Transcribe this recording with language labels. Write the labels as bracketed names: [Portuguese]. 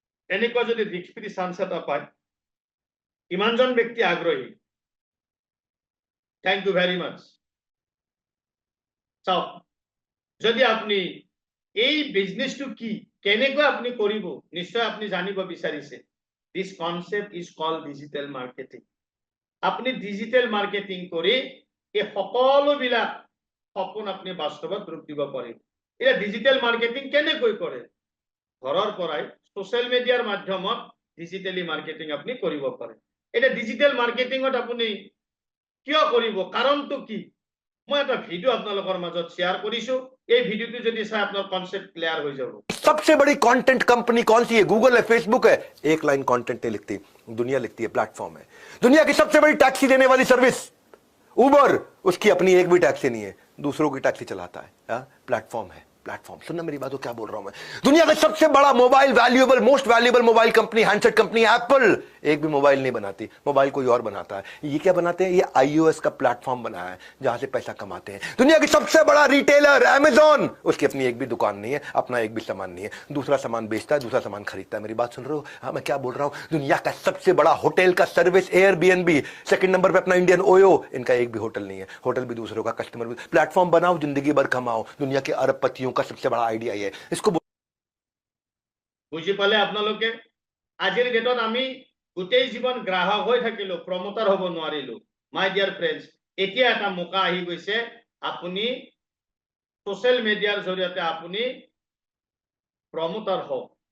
[Assamese] এনেকুৱা যদি risk free chance এটা পায় কিমানজন ব্যক্তি আগ্ৰহী [English] thank you very much [Assamese] চাও যদি আপনি এই বিজনেসটো কি কেনেকৈ আপনি কৰিব নিশ্চয় আপনি জানিব বিচাৰিছে [English] This concept is called digital marketing. [Assamese] আপনি ডিজিটেল মার্কেটিং কৰি এই সকলোবিলাক সপোন আপনি বাস্তৱত ৰূপ দিব পাৰিব। এটা ডিজিটেল মার্কেটিং কেনেকৈ কৰে? ঘৰৰ পৰাই সোশ্যাল মিডিয়াৰ মাধ্যমত ডিজিটালি মার্কেটিং আপনি কৰিব পাৰে। এটা ডিজিটাল মার্কেটিংত আপনি কিয় কৰিব, কাৰণটো কি? মই এটা ভিডিও আপোনালোকৰ মাজত শেয়াৰ কৰিছো। এই ভিডিওটো যদি চাই আপোনাৰ কনসেপ্ট ক্লিয়াৰ হৈ যাব। [Hindi] सबसे बड़ी कंटेंट कंपनी कौन सी है? गूगल है, फेसबुक है? एक लाइन कंटेंट नहीं लिखती, दुनिया लिखती है, प्लेटफॉर्म है। दुनिया की सबसे बड़ी टैक्सी देने वाली सर्विस उबर, उसकी अपनी एक भी टैक्सी नहीं है, दूसरों की टैक्सी चलाता है। प्लेटफॉर्म है, प्लेटफॉर्म। सुनना मेरी बात, क्या बोल रहा हूं मैं? दुनिया का सबसे बड़ा mobile valuable, most valuable mobile company, handset company Apple, एक भी मोबाइल नहीं बनाती, मोबाइल कोई और बनाता है। ये क्या बनाते हैं? ये iOS का प्लेटफॉर्म बनाया है जहां से पैसा कमाते हैं। दुनिया की सबसे बड़ा रिटेलर अमेज़न, उसकी अपनी एक भी दुकान नहीं है, अपना एक भी सामान नहीं है, दूसरा सामान बेचता है, दूसरा सामान खरीदता है। मेरी बात सुन रहे हो? हाँ, मैं क्या बोल रहा हूं? दुनिया का सबसे बड़ा होटल का सर्विस एयरबीएनबी, सेकंड नंबर पे अपना इंडियन ओयो, इनका एक भी होटल नहीं है, होटल भी दूसरों का, कस्टमर भी। प्लेटफॉर्म बनाओ, जिंदगी भर कमाओ। दुनिया के अरबपतियों का सबसे बड़ा आइडिया ये है। इसको [Assamese] বুজি পালে আপোনালোকে? আজিৰ ডেটত আমি গোটেই জীৱন গ্ৰাহক হৈ থাকিলো, প্ৰমোটাৰ হ'ব নোৱাৰিলো। মাই ডিয়াৰ ফ্ৰেণ্ডছ, এতিয়া এটা মৌকা আহি গৈছে, আপুনি সোশ্যাল মিডিয়াৰ জৰিয়তে আপুনি প্ৰমোটাৰ হওক।